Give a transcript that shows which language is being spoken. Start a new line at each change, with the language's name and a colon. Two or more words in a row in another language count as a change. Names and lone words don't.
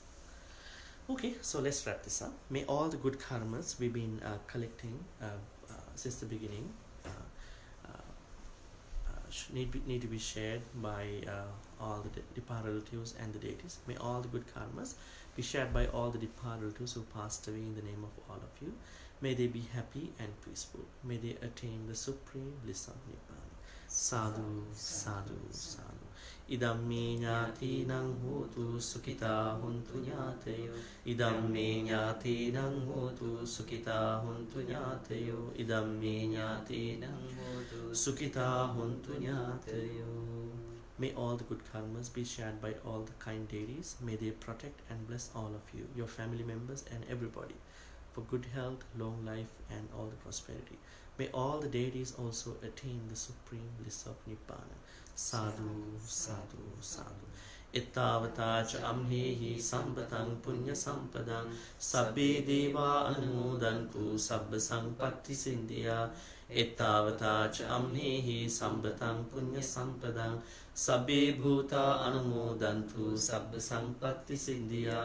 English: Okay, so let's wrap this up. May all the good karmas we've been collecting since the beginning need to be shared by all the departed relatives and the deities. May all the good karmas be shared by all the departed relatives who passed away in the name of all of you. May they be happy and peaceful. May they attain the supreme bliss of Nibbana.
Pali: Sadhu, sadhu, sadhu. Idam me jnatinang hotu sukhita huntu jnateyo. Idam me jnatinang hotu sukhita huntu jnateyo. Idam me jnatinang hotu sukhita huntu jnateyo.
English: May all the good karmas be shared by all the kind deities. May they protect and bless all of you, your family members and everybody, for good health, long life and all the prosperity. May all the deities also attain the supreme bliss of Nibbana.
Pali: Sadhu, sadhu, sadhu. Ittavata cha amhehi sampatang punya sampadang sabbe deva anumodantu sabba sampatti sindhya. Ittavata cha amhehi sampatang punya sampadang sabbe bhuta anumodantu sabba sampatti sindhya.